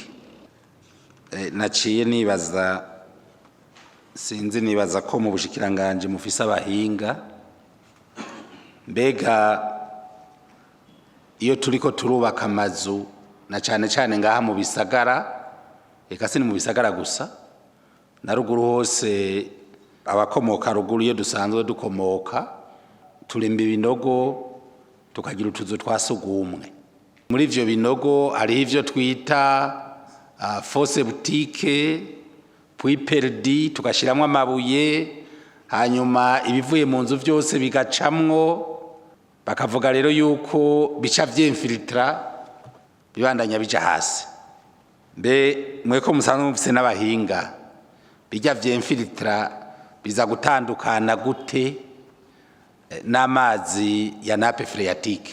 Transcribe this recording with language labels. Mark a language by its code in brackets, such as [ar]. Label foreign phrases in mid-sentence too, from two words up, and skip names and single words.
[rn] Naciye nibaza ko mu bushikiranganje mufise abahinga, mbega iyo turiko turubaka amazu na cane ngaha mu bisagara, eka si mu bisagara gusa, na ruguru hose abakomoka ruguru iyo dusanzwe dukomoka turimba ibinogo tukagira utuzu twasugumwe. Muri ivyo binogo hariho ivyo twita [fr] fosse boutique, [rn] puis perdi, tugashiramwo amabuye, hanyuma ibivuye mu nzu vyose bigacamwo. Bakavuga rero yuko bica vy'infiltra bibandanya bija hasi. Mbe mweko musanzwe mufise n'abahinga, bijya vy'infiltra biza gutandukana gute n'amazi ya [fr] nappe phréatique?